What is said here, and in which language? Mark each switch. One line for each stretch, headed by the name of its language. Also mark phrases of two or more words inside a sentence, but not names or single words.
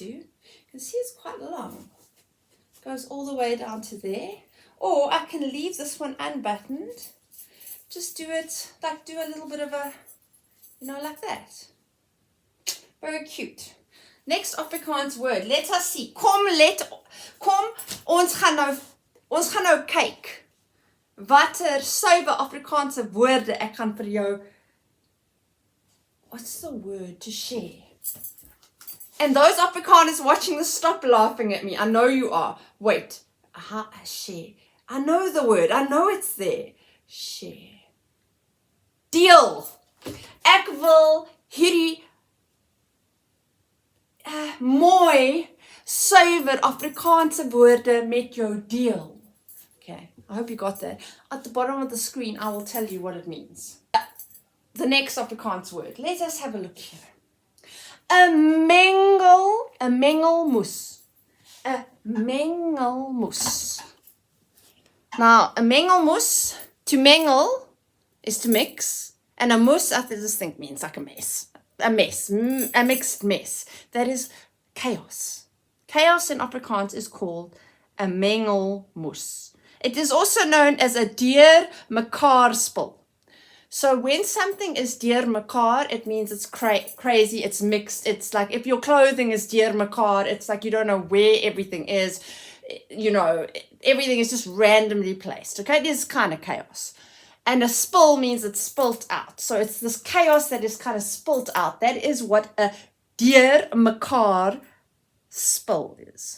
English: You can see it's quite long. It goes all the way down to there. Or I can leave this one unbuttoned. Just do it, do a little bit of a, like that. Very cute. Next Afrikaans word. Let us see.
Afrikaans: Kom, ons gaan nou kyk. Watter suiwer Afrikaanse woorde ek gaan vir jou.
English: What's the word to share? And those Afrikaners watching this, stop laughing at me. I know you are. Wait. Share. I know the word. I know it's there. Share.
Afrikaans: Deel. Ek wil hierdie mooi suiwer Afrikaanse woorde met jou deel.
English: Okay, I hope you got that. At the bottom of the screen, I will tell you what it means. The next Afrikaans word. Let us have a look here. A mengelmoes. A mengelmoes. Now, a mengelmoes, to mingle is to mix. And a moes, I just think means like a mess. A mixed mess. That is chaos. Chaos in Afrikaans is called a mengelmoes. It is also known as a
Afrikaans: deur mekaar spul.
English: So when something is
Afrikaans: deur mekaar,
English: it means it's crazy, it's mixed. It's like if your clothing is
Afrikaans: deur mekaar,
English: it's like you don't know where everything is. Everything is just randomly placed. Okay, it is kind of chaos. And a spill means it's spilt out. So it's this chaos that is kind of spilt out. That is what a
Afrikaans: deer mekaar spill
English: is.